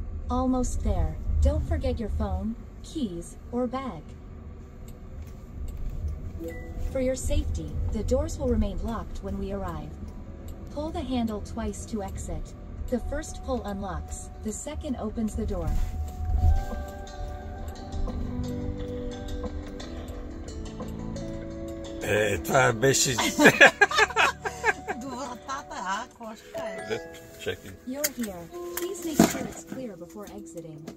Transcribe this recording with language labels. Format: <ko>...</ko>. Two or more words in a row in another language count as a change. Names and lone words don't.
<en>Almost there. Don't forget your phone, keys, or bag. For your safety, the doors will remain locked when we arrive. Pull the handle twice to exit. The first pull unlocks, the second opens the door.</en> <bg>Това беше... До вратата, кошка е. Чакай.</bg> <en>You're here. Please make sure it's clear before exiting.</en>